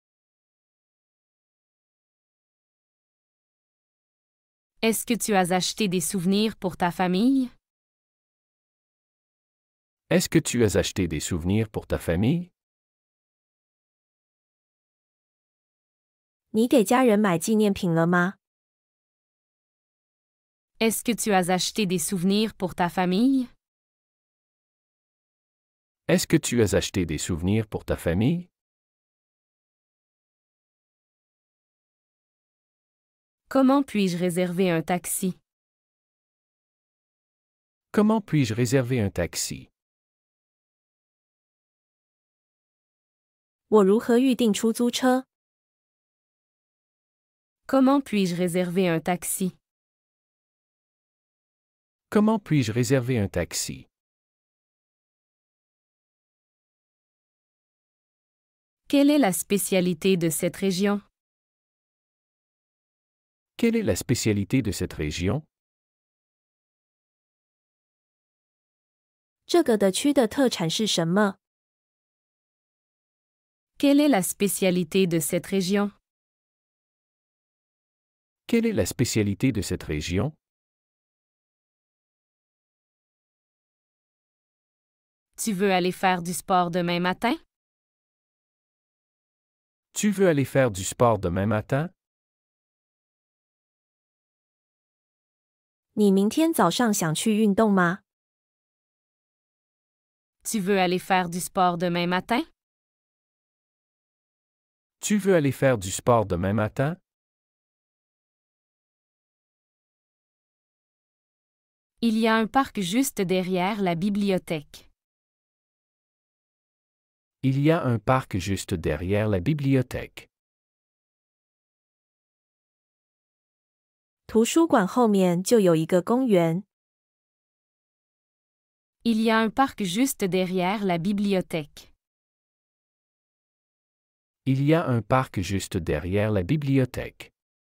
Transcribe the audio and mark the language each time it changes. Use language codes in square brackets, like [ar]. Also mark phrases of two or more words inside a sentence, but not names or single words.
[fr] Est-ce que tu as acheté des souvenirs pour ta famille? Est-ce que tu as acheté des souvenirs pour ta famille? [zh] 你给家人买纪念品了吗？ [fr] Est-ce que tu as acheté des souvenirs pour ta famille? Est-ce que tu as acheté des souvenirs pour ta famille? Comment puis-je réserver un taxi? Comment puis-je réserver un taxi? [zh] 我如何预订出租车？ [fr] Comment puis-je réserver un taxi? Comment puis-je réserver un taxi? Quelle est la spécialité de cette région? Quelle est la spécialité de cette région? [zh] 这个的区的特产是什么？ [fr] Quelle est la spécialité de cette région? Quelle est la spécialité de cette région? Tu veux aller faire du sport demain matin? Tu veux aller faire du sport demain matin? [zh] 你明天早上想去运动吗？ [fr] Tu veux aller faire du sport demain matin? Tu veux aller faire du sport demain matin? Il y a un parc juste derrière la bibliothèque. Il y a un parc juste derrière la bibliothèque. [zh] 图书馆后面就有一个公园。 [fr] Il y a un parc juste derrière la bibliothèque. Il y a un parc juste derrière la bibliothèque.